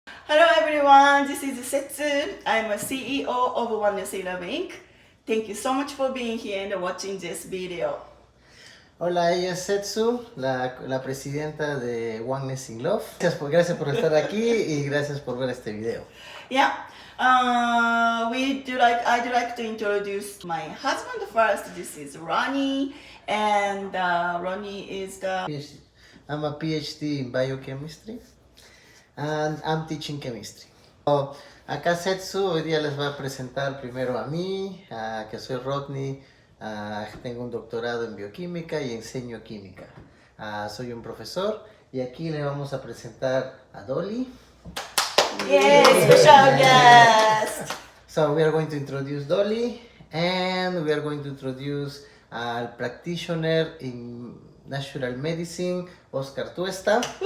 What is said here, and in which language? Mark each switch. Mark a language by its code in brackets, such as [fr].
[en] Hello everyone, this is Setsu. I'm a CEO of Oneness in Love Inc. Thank you so much for being here and watching this video. [es] Hola, ella es Setsu, la presidenta de Oneness in Love. Gracias por estar aquí y gracias por ver este video. [en] Yeah, I'd like to introduce my husband first. This is Ronnie, and Ronnie is the... PhD. I'm a PhD in biochemistry and I'm teaching chemistry. [es] Acá Setsu hoy día les va a presentar primero a mí, que soy Rodney. Tengo un doctorado en bioquímica y enseño química. Soy un profesor y aquí le vamos a presentar a Dolly. [en] Yes, special guest! So we are going to introduce Dolly and we are going to introduce al practitioner in natural medicine, Oscar Tuesta.